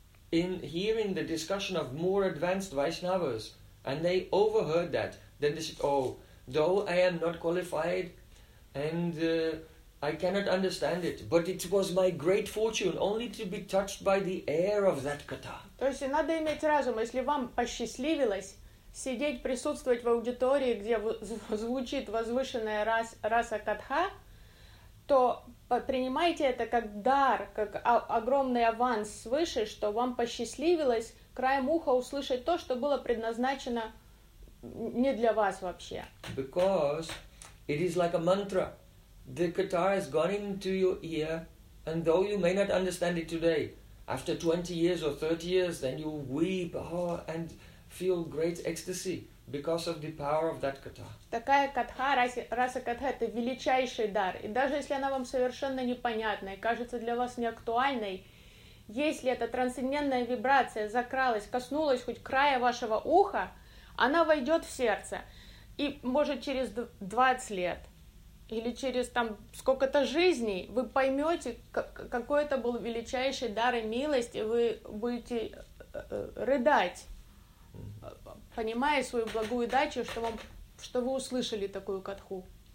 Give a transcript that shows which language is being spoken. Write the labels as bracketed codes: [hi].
[en] In hearing the discussion of more advanced Vaishnavas, and they overheard that, then they said, oh, though I am not qualified, and I cannot understand it, but it was my great fortune only to be touched by the air of that katha. [ru] То есть надо иметь разум, если вам посчастливилось сидеть, присутствовать в аудитории, где звучит возвышенная раса катха, то принимайте это как дар, как огромный аванс свыше, что вам посчастливилось краем уха услышать то, что было предназначено не для вас вообще. [en] Because it is like a mantra. The katha has gone into your ear, and though you may not understand it today, after 20 years or 30 years, then you weep, and feel great ecstasy because of the power of that katha. [ru] Такая катха, раса катха, это величайший дар. И даже если она вам совершенно непонятна и кажется для вас неактуальной, если эта трансцендентная вибрация закралась, коснулась хоть края вашего уха, она войдет в сердце. И может через 20 лет или через там сколько-то жизней вы поймете, какой это был величайший дар и милость, и вы будете рыдать, понимая свою благую дачу, что вы услышали такую катху.